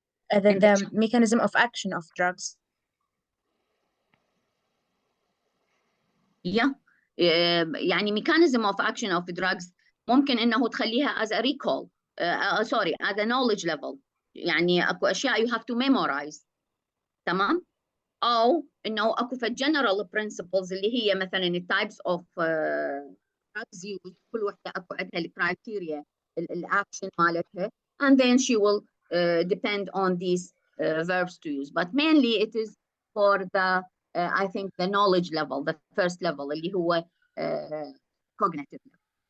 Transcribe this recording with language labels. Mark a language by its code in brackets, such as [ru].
[en] The mechanism of action of drugs. Yeah. [ar] يعني [en] mechanism of action of drugs [ar] ممكن إنه تخليها [en] as a recall. Sorry, as a knowledge level. [ar] يعني أكو أشياء [en] you have to memorize. [ar] تمام؟ أو إنه أكو في [en] general principles [ar] اللي هي مثلا [en] types of drugs used. [ar] كل وحدة أكو عندها الكرايتيريا الأكشن مالتها, [en] and then she will depend on these verbs to use. But mainly it is for the I think the knowledge level, the first level [ar] اللي هو [en] cognitive level.